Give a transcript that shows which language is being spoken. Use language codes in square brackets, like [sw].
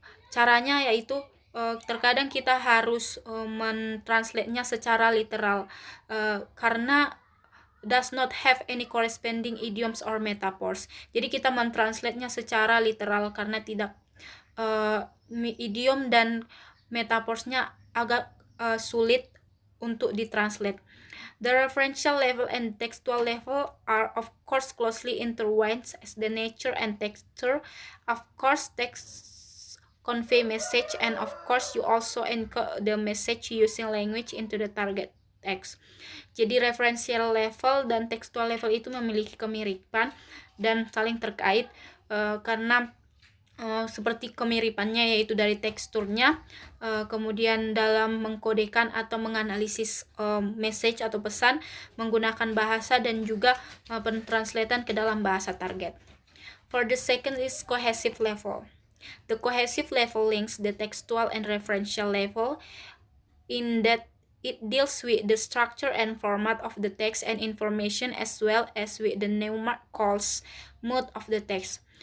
[id] Caranya yaitu terkadang kita harus mentranslate-nya secara literal karena [en] does not have any corresponding idioms or metaphors. [id] Jadi kita mentranslate-nya secara literal karena tidak idiom dan metaphors-nya agak sulit untuk ditranslate. [en] The referential level and textual level are of course closely intertwined as the nature and texture. Of course, text convey message, and of course you also encode the message using language into the target text. [id] Jadi referential level dan textual level itu memiliki kemiripan dan saling terkait karena seperti kemiripannya yaitu dari teksturnya, kemudian dalam mengkodekan atau menganalisis message atau pesan menggunakan bahasa dan juga pentranslatean ke dalam bahasa target. [en] For the second is cohesive level. The cohesive level links the textual and referential level in that it deals with the structure and format of the text and information as well as with the pneumatic calls mode of the text.